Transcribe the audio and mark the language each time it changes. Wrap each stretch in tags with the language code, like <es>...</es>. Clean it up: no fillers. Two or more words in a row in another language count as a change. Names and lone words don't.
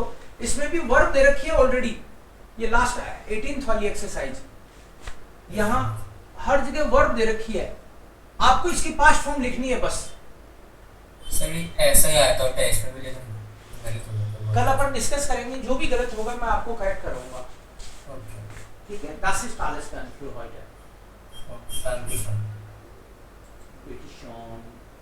<hi>इसमें भी वर्ब दे रखी है ऑलरेडी, ये लास्ट 18th वाली एक्सरसाइज, यहाँ हर जगह वर्ब दे रखी है, आपको इसकी</hi> <en>past form</en> <hi>लिखनी है बस। सर ऐसा ही आया था टेस्ट में भी, लेकिन गलत हो गया। कल अपन डिस्कस करेंगे, जो भी गलत होगा मैं आपको करेक्ट करूंगा, ओके ठीक है।</hi> <de>Das ist alles dann für heute.</de> <en>thank you sir.</en> <de>Bitte schön.</de>